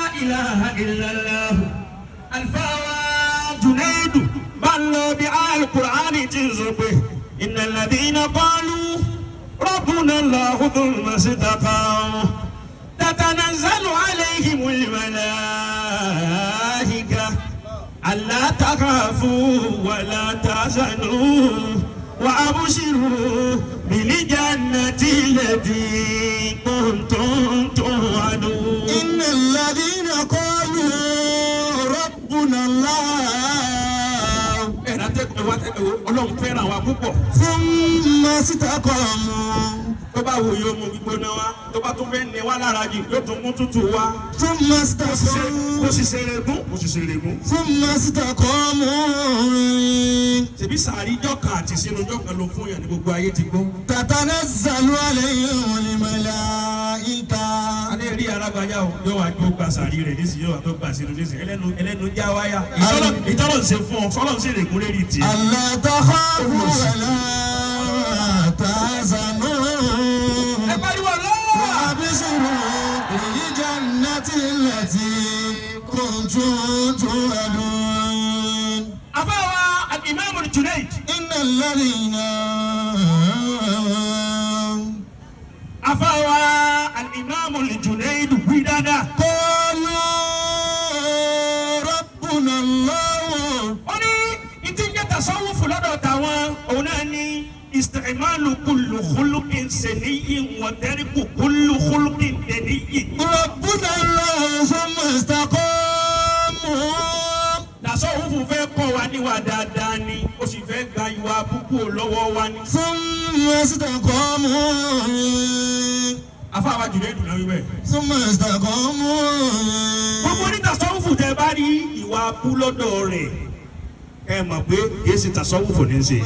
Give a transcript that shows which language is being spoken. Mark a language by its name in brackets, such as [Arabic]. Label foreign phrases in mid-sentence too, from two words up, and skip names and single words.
[Arabic] إله إلا الله. [Yoruba] Alfawa Junaidu bá ń lọ bí Al-Qur'ani ti sọ pé [Arabic] إن الذين قالوا ربنا الله ثم استقاموا تتنزل عليهم الملائكة ألا تخافوا ولا تحزنوا وأبشروا بالجنة التي كنتم توعدون. إن الذين قالوا ربنا الله. [Yoruba] Ọlọ́run fẹ́ràn wa púpọ̀. [Arabic] ثم استقاموا. [Yoruba] Tó bá wù yóò mú gbígbóná wá, tó bá tún fẹ́ ní wá lára jù yóò tún mú tútù wá. [Arabic] ثم استقاموا. [Yoruba] Kò sì ṣeré gún, kò sì ṣeré gún. [Arabic] ثم استقاموا. [Yoruba] Ṣèbí sàárì jọ́kan àti sínú jọ́kan ló fún yàn ní gbogbo ayé ti gbọ́. [Arabic] تتنزل عليهم الملائكة. [Yoruba] Adé rí arágbájá o, yóò wá jó gba sàárì rẹ̀ nísìnyí, yóò wá tó gba sínú nísìnyí. Ẹlẹ́nu já wáyà. Ìtọ́lọ̀ ń ṣe fún ọ, fọlọ́ ń ṣe lè gún lérí tiẹ̀. [Arabic] ألا تخافوا ولا تحزنوا. [Yoruba] Ẹ pariwo lọ́wọ́. [Arabic] وأبشروا بالجنة التي كنتم توعدون. [Yoruba] Àfáwà al-Imam al-Junayd. [Arabic] إن الذين [Yoruba] Àfáwà al-Imam al-Junayd wí dáadáa. [Arabic] قالوا ربنا الله. [Yoruba] Ó ní ìtí ń jẹ́ tasawufu lọ́dọ̀ tàwọn òun náà ní [Arabic] استعمال كل خلق سني وترك كل خلق دني. ربنا الله ثم استقاموا. [Yoruba] Tasawufu fẹ́ kọ́ wa níwà dáadáa ni ó sì fẹ́ gba ìwà púpọ̀ lọ́wọ́ wa ni. [Arabic] ثم استقاموا. [Yoruba] Àfáwà Junayd náà wí bẹ́ẹ̀. [Arabic] ثم استقاموا. [Yoruba] Gbogbo ní tasawufu tẹ bá rí ìwà bú lọ́dọ̀ rẹ̀ ẹ mọ̀ pé kìí ṣe tasawufu ní í ṣe.